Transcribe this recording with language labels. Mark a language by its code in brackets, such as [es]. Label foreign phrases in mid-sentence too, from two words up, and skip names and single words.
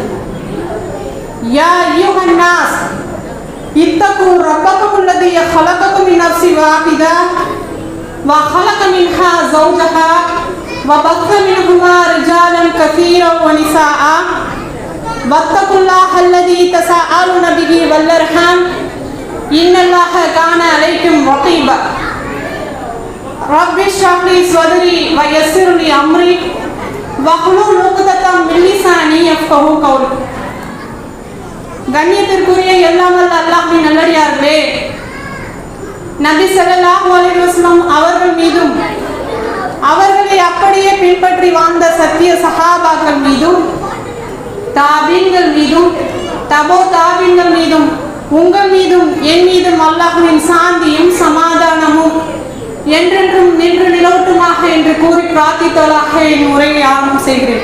[ar] يا أيها الناس اتقوا ربكم الذي خلقكم من نفس واحدة وخلق منها زوجها وبث منهما رجالا كثيرا ونساء واتقوا الله الذي تساءلون به والأرحام إن الله كان عليكم رقيبا رب اشرح لي صدري ويسر لي أمري واحلل عقدة من لساني يفقهوا قولي. [ta] கண்ணியத்திற்குரிய எல்லாம் வல்ல அல்லாஹ்வின் நல்லடியார்களே, நபி [ar] صلى الله عليه وسلم [ta] அவர்கள் மீதும் அவர்களை அப்படியே பின்பற்றி வாழ்ந்த சத்திய சஹாபாக்கள் மீதும் தாபீன்கள் மீதும் தபோ தாபீன்கள் மீதும் உங்கள் மீதும் என் மீதும் அல்லாஹ்வின் சாந்தியும் சமாதானமும் என்றென்றும் நின்று நிலவட்டுமாக என்று கூறி பிரார்த்தித்தவளாக என் உரையை ஆரம்பம் செய்கிறேன்.